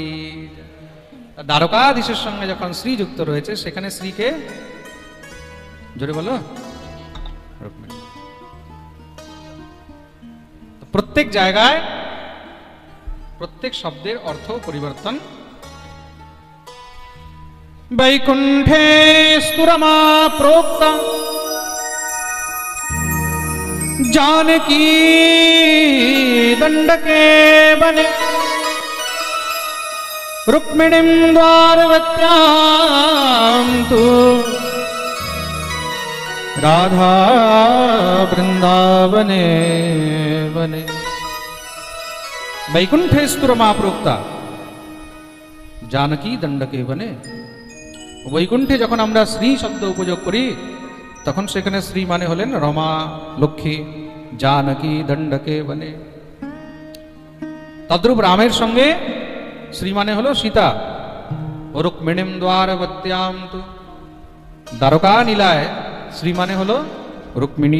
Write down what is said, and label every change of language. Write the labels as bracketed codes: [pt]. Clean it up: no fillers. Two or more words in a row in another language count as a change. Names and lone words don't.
[bn] দ্বারকাধীশের সঙ্গে যখন শ্রী যুক্ত রয়েছে, সেখানে শ্রীকে জোরে বলো রুক্মিণী। প্রত্যেক জায়গায় প্রত্যেক শব্দের অর্থ পরিবর্তন। [sa] বৈকুণ্ঠে স্তुरमा प्रोक्ता जानकी दंडके बने रुक्मिणीं द्वारवत्यां तु राधा वृंदावने बने। वैकुंठे स्तुरमा प्रोक्ता जानकी दंडके बने। [bn] বৈকুণ্ঠে যখন আমরা শ্রী শব্দ উপযোগ করি, তখন সেখানে শ্রী মানে হলেন রমা, লক্ষ্মী। জানকী দণ্ডকে বনে। তদ্রূপ রামের সঙ্গে শ্রী মানে হলো সীতা। রুক্মিণীম দ্বারবত্যাম তু। দ্বারকা নীলায় শ্রী মানে হলো রুক্মিণী।